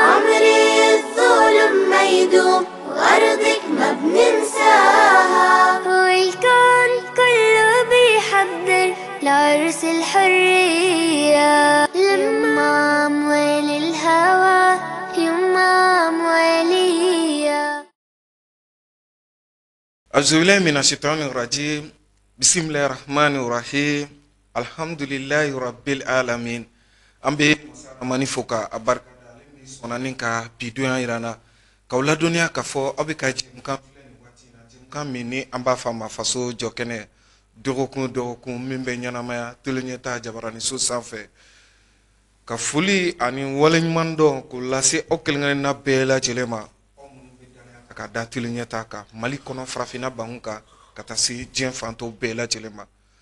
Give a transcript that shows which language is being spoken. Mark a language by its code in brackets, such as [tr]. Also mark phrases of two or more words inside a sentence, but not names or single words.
[ar] الظلم ما يدوم وأرضك ما بننساها والكون كله بيحضر لعرس الحرية يمام ويل الهوى يمام ويليا أعوذ بالله من الشيطان الرجيم بسم الله الرحمن الرحيم الحمد لله رب العالمين أمبي ماني فوكا أبارك [bm] sonanin ka bidoya irana ka wula duniya ka fɔ aw bɛ ka jɛmukan filɛ nin waati in na jɛmukan min ni an b'a fɔ a ma faso jɔ kɛnɛ dɔgɔkun min bɛ ɲɛnamaya teleɲɛta jabaraniso sanfɛ ka foli ani waleɲuman dɔn k'o lase aw kelen-kelenna bɛɛ lajɛlen ma aw minnu bɛ danaya ka da teleɲɛta kan mali kɔnɔ farafinna bangun kan ka taa se diɲɛ fantɔw bɛɛ lajɛlen ma